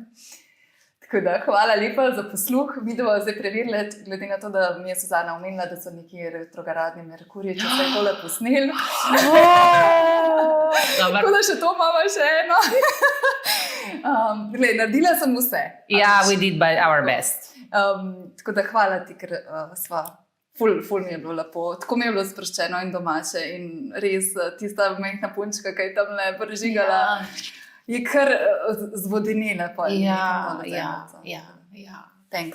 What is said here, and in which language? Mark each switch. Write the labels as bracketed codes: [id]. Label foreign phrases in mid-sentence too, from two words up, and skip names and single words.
[sl] Tako da, hvala lepa za posluh. Mi bomo zdaj preverili, glede na to, da mi je Suzana omenila, da so neki retrogradni Merkurji, če se je tole posneli. Tako da še to imamo še eno. Naredila sem vse. Ja, [en] we did by our best. [sl] Tako da hvala ti, ker sva ful mi je bilo lepo. Tako mi je bilo sproščeno in domače in res tista majhna punčka, ki je tam le prežigala. Je kar zvodenila. Ja. Thanks.